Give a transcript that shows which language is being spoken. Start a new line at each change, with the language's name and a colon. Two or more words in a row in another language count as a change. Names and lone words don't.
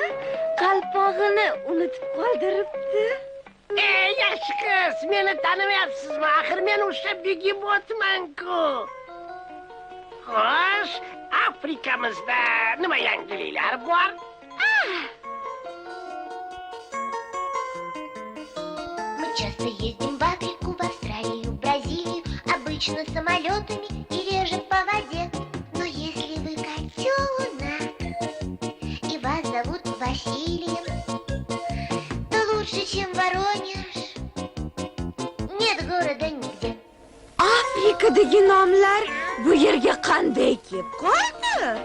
Uzbek: Qalpog'ini unutib qoldiribdi. Yaxshi qiz, meni tanimayapsizmi? Axir men o'sha begemotman-ku. Xo'sh, Afrikamizda nima yangiliklar bor?
Russian: Мы часто ездим в Африку, в Австралию, в Бразилию, обычно самолетами и реже по воде. Но если вы котенок и вас зовут Василием, то лучше, чем Воронеж, нет города нигде.
Uzbek: Afrikadagi nomlar bu yerga qanday kelib qoldi?